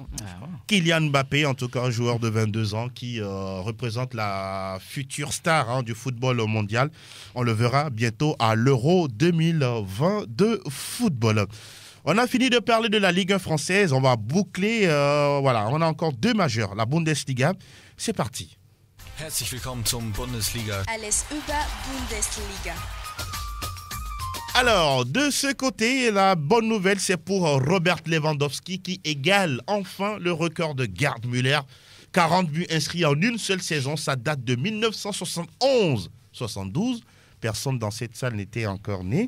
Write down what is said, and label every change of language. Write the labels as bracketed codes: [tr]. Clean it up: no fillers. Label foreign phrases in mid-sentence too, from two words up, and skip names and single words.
[fr] Kylian Mbappé, en tout cas, un joueur de 22 ans qui représente la future star du football mondial. On le verra bientôt à l'Euro 2020 de football. On a fini de parler de la Ligue 1 française. On va boucler. On a encore 2 majeurs. La Bundesliga. C'est parti. [de] Herzlich willkommen zum Bundesliga. Alles über Bundesliga. [fr] Alors, de ce côté, la bonne nouvelle, c'est pour Robert Lewandowski qui égale enfin le record de Gerd Müller. 40 buts inscrits en une seule saison. Ça date de 1971-72. Personne dans cette salle n'était encore né.